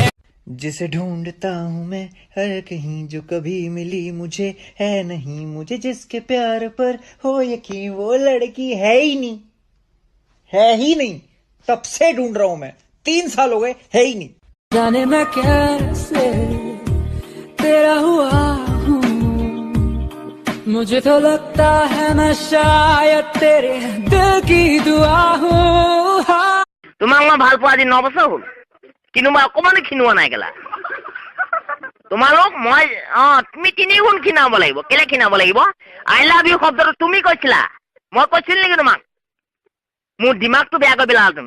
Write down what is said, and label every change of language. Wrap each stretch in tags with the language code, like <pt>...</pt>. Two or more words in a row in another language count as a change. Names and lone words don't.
<hi>जिसे ढूंढता हूँ मैं हर कहीं जो कभी मिली मुझे है नहीं मुझे जिसके प्यार पर हो यकीन वो लड़की है ही नहीं तब से ढूंढ रहा हूँ मैं 3 साल हो गए है ही नहीं जाने मैं कैसे तेरा हुआ हूँ मुझे तो लगता है मैं शायद तेरे दिल की दुआ हूँ</hi> <as>তোমাক মই ভাল পোৱা আজি 9 বছৰ হ'ল কিন্তু মই অকমানো খিনোৱা নাই গেলা তোমালোক মই তুমি 3 গুণ খিনাব লাগিব কেলে খিনাব লাগিব</as> <en>I love you</en> <as>শব্দটো তুমি কৈছিলা মই কৈছিল নেকি তোমাক মোৰ দিমাগটো বেয়া কৰি পেলালা তুমি</as>